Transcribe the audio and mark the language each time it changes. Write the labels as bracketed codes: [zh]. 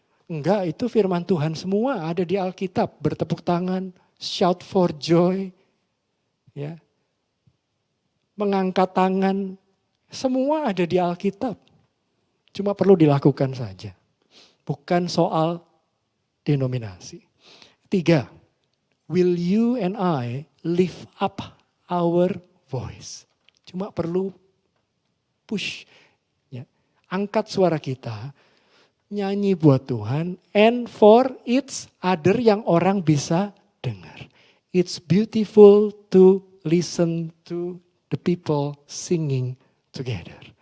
[id] Enggak, itu firman Tuhan semua ada di Alkitab. Bertepuk tangan, [en] shout for joy. [id] Ya. Mengangkat tangan, semua ada di Alkitab. Cuma perlu dilakukan saja. Bukan soal denominasi. [en] 3, will you and I lift up our voice? [id] Cuma perlu push, ya. Angkat suara kita, nyanyi buat Tuhan, [en] and for each other [id] yang orang bisa dengar. [en] It's beautiful to listen to the people singing together.